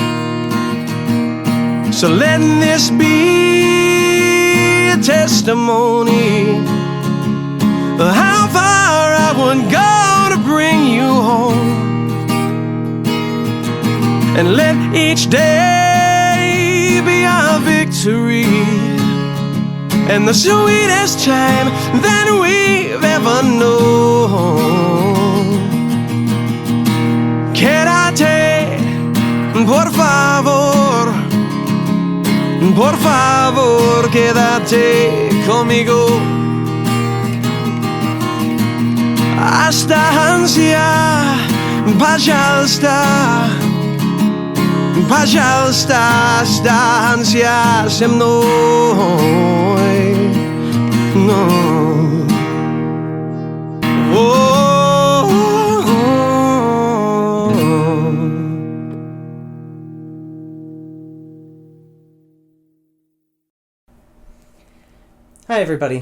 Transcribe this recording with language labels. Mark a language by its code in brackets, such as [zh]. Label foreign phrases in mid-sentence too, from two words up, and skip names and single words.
[en] So let this be a testimony of how far I would go to bring you home. And let each day be our victory and the sweetest time that we've ever known. [es] Quédate, por favor, por favor, quédate conmigo. [ru] Останься, пожалуйста, пожалуйста, останься со мной. [en] No. Hi everybody.